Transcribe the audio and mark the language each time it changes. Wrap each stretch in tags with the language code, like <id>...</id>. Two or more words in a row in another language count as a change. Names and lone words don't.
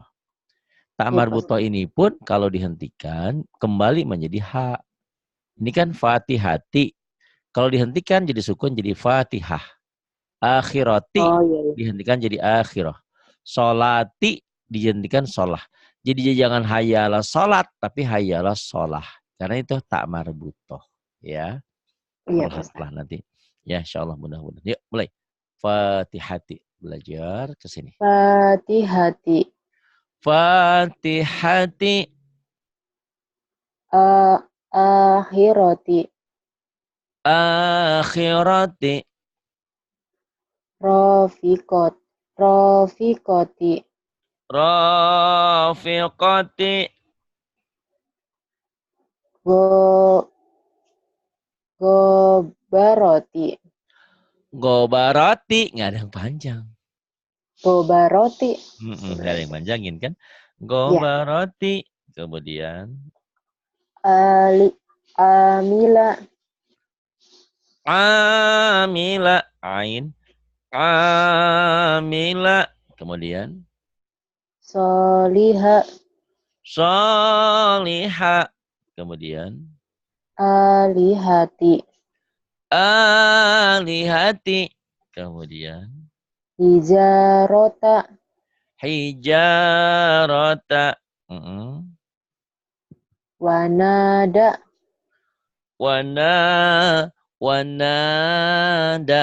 <id>Tak Iya Pak marbutoh Ustadz. ini pun kalau dihentikan kembali menjadi H. Ini kan fatihati. Kalau dihentikan jadi sukun jadi fatihah. Akhirati Oh iya. dihentikan jadi akhirah. Solati dihentikan solah. Jadi jangan hayalah solat tapi hayalah solah. Karena itu tak marbutoh. Ya. Iya Pak Pelan-pelan Ustadz. nanti. Ya</id> <ar>إن شاء الله</ar> <id>mudah-mudahan. Yuk mulai. Fatihati. Belajar ke sini. Fatihati. Fatihati. Akhirati. Akhirati. Rofikot. Rofikoti. Rafiqati. Go. Gobaroti. Gobarati. Nggak ada yang panjang. Gobaroti. Nggak ada yang panjangin kan. Ya. Gobarati. Kemudian. Amila. Amila. Ain. Amila. Kemudian. Soliha. Soliha. Kemudian. Alihati. Alihati. Kemudian. Hijarota. Hijarata. Wanada. Wana. Wanada.</id>